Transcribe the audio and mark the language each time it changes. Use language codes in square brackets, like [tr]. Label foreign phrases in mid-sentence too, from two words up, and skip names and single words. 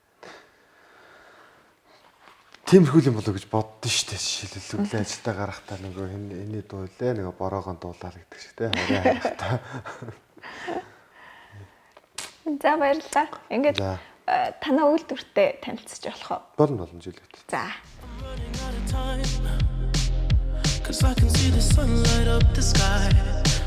[mn] Тиймэрхүү юм болоо гэж боддоо шүү дээ. Жишээлбэл өглөө ажилдаа гарахтаа нөгөө энэ дуулаа нөгөө бороогоо дуулаа гэдэг шиг те. Орой харахтаа. За баярлалаа. Ингээд танаа үйлдвэртэй танилцж болох уу? Болно жилүүд. За. [en] Cause I can see the sun light up the sky.